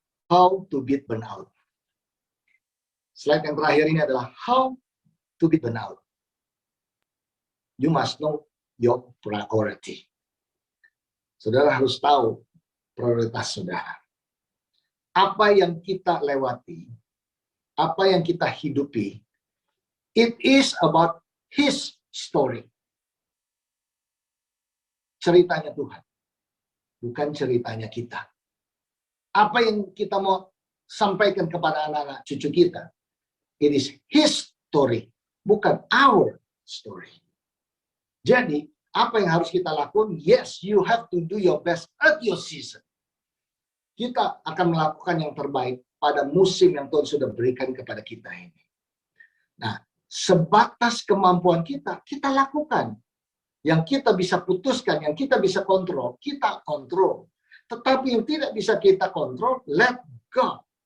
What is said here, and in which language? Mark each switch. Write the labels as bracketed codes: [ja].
[en] How to beat burnout. Slide yang terakhir ini adalah how to beat burnout. You must know your priority. [id] Saudara harus tahu prioritas saudara. Apa yang kita lewati, apa yang kita hidupi, it is about His story. Ceritanya Tuhan, bukan ceritanya kita. Apa yang kita mau sampaikan kepada anak-anak cucu kita, it is His story, bukan our story. Jadi, apa yang harus kita lakukan? [en] Yes, you have to do your best at your season. [id] Kita akan melakukan yang terbaik pada musim yang Tuhan sudah berikan kepada kita ini. Nah, sebatas kemampuan kita, kita lakukan. Yang kita bisa putuskan, yang kita bisa kontrol, kita kontrol. Tetapi yang tidak bisa kita kontrol, let go.